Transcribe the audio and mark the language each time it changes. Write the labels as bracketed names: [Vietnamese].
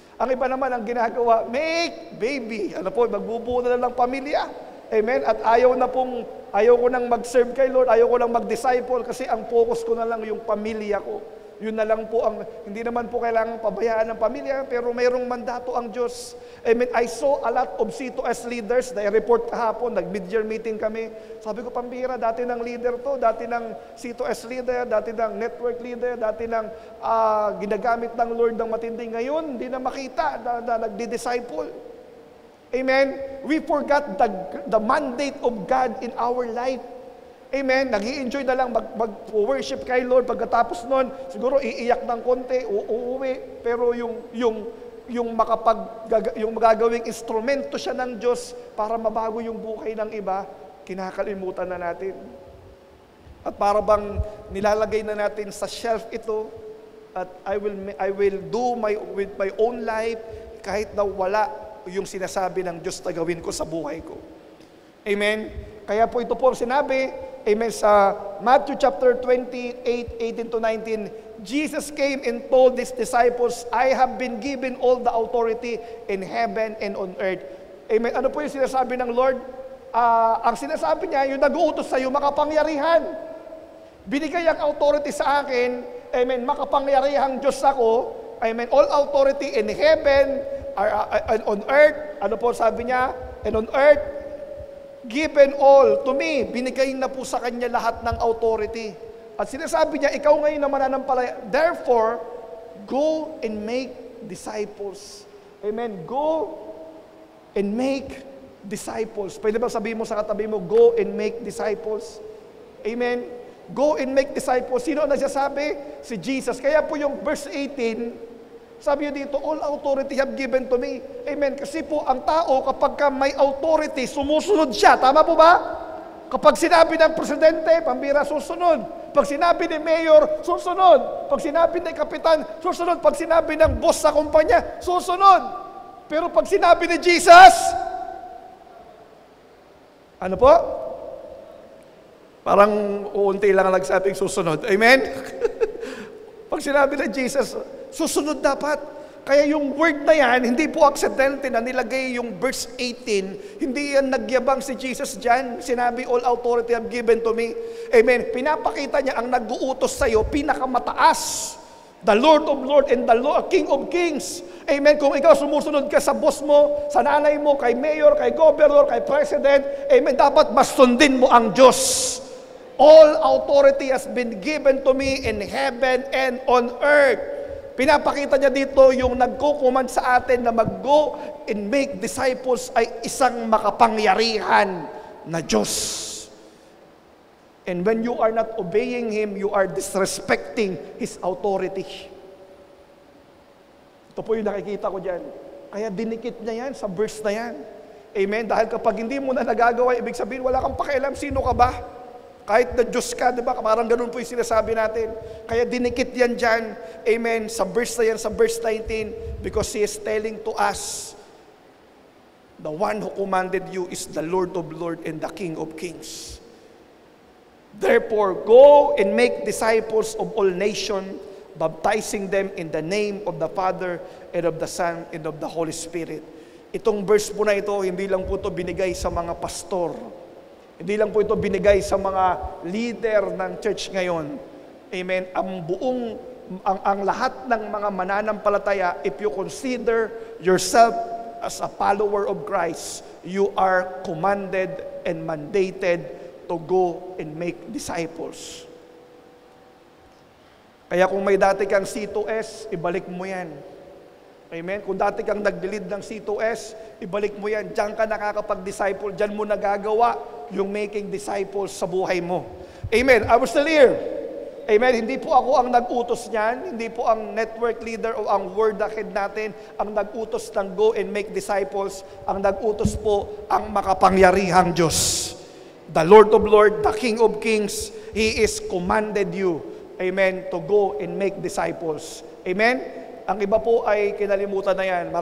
[Filipino] Ang iba naman ang ginagawa, make baby. Ano po, magbubuo na lang ng pamilya. Amen? At ayaw ko nang mag-serve kay Lord, ayaw ko nang mag-disciple kasi ang focus ko na lang yung pamilya ko. Yun na lang po hindi naman po kailangan pabayaan ng pamilya, pero mayroong mandato ang Diyos. Amen. [English] I saw a lot of C2S leaders [Filipino] na i-report kahapon, nag-mid-year meeting kami. Sabi ko, pambihira, dati ng leader to, dati ng C2S leader, dati ng network leader, dati ng ginagamit ng Lord ng matindi. Ngayon, hindi na makita na nagdi-disciple. Amen? [English] We forgot the mandate of God in our life. [Filipino] Amen? Nag-i-enjoy na lang mag-worship kay Lord. Pagkatapos nun, siguro iiyak ng konti, uuwi. Pero yung magagawing instrumento siya ng Diyos para mabago yung buhay ng iba, kinakalimutan na natin. At para bang nilalagay na natin sa shelf ito, at [English] I will do with my own life [Filipino] kahit na wala yung sinasabi ng Diyos na gawin ko sa buhay ko. Amen? Kaya po ito po sinabi, [English] amen, sa Matthew chapter 28, 18 to 19, Jesus came and told His disciples, I have been given all the authority in heaven and on earth. [Filipino] Amen? Ano po yung sinasabi ng Lord? Ang sinasabi niya, yung nag-uutos sa iyo, makapangyarihan. Binigay ang authority sa akin, amen, makapangyarihang Diyos ako, amen, [English] all authority in heaven, and on earth, [Filipino] ano po sabi niya? [English] And on earth, given all to me. [Filipino] Binigay na po sa kanya lahat ng authority. At sinasabi niya, ikaw ngayon na mananampalataya. [English] Therefore, go and make disciples. Amen. Go and make disciples. [Filipino] Pwede ba sabihin mo sa katabi mo, [English] go and make disciples? [Filipino] Amen. [English] Go and make disciples. [Filipino] Sino ang nagsasabi? Si Jesus. Kaya po yung verse 18, sabi niyo dito, [English] all authority have given to me. [Filipino] Amen. Kasi po ang tao, kapag may authority, sumusunod siya. Tama po ba? Kapag sinabi ng presidente, pambira, susunod. Pag sinabi ni mayor, susunod. Pag sinabi ni kapitan, susunod. Pag sinabi ng boss sa kumpanya, susunod. Pero pag sinabi ni Jesus, ano po? Parang uunti lang ang nagsabing susunod. Amen? Pag sinabi ni Jesus, susunod dapat. Kaya yung word na yan, hindi po aksidente na nilagay yung verse 18. Hindi yan nagyabang si Jesus dyan. Sinabi, [English] all authority have given to me. Amen. [Filipino] Pinapakita niya ang nag-uutos sa'yo, pinakamataas. [English] The Lord of Lords and the King of Kings. [Filipino] Amen. Kung ikaw sumusunod ka sa boss mo, sa nanay mo, kay mayor, kay governor, kay president, amen, dapat mas sundin mo ang Diyos. [English] All authority has been given to me in heaven and on earth. [Filipino] Pinapakita niya dito yung nagko-command sa atin na mag-go and make disciples ay isang makapangyarihan na Diyos. [English] And when you are not obeying Him, you are disrespecting His authority. [Filipino] Ito po yung nakikita ko dyan. Kaya dinikit niya yan sa verse na yan. Amen? Dahil kapag hindi mo na nagagawa, ibig sabihin, wala kang pakialam, sino ka ba? Kahit na Diyos ka, di ba? Parang ganun po yung sinasabi natin. Kaya dinikit yan dyan, amen, sa verse na yan, sa verse 19, [English] because He is telling to us, the one who commanded you is the Lord of Lords and the King of Kings. Therefore, go and make disciples of all nations, baptizing them in the name of the Father and of the Son and of the Holy Spirit. [Filipino] Itong verse po na ito, hindi lang po ito binigay sa mga pastor. Hindi lang po ito binigay sa mga leader ng church ngayon. Amen. Ang lahat ng mga mananampalataya, [English] if you consider yourself as a follower of Christ, you are commanded and mandated to go and make disciples. [Filipino] Kaya kung may dati kang C2S, ibalik mo yan. Amen? Kung dati kang nag-lead ng C2S, ibalik mo yan. Diyan ka nakakapag-disciple. Diyan mo nagagawa yung making disciples sa buhay mo. [English] Amen? I was still here. Amen? [Filipino] Hindi po ako ang nag-utos niyan. Hindi po ang network leader o ang word ahead natin ang nag-utos ng go and make disciples. Ang nag-utos po ang makapangyarihang Diyos. [English] The Lord of Lords, the King of Kings, He is commanded you, amen, to go and make disciples. Amen? [Filipino] Ang iba po ay kinalimutan na yan.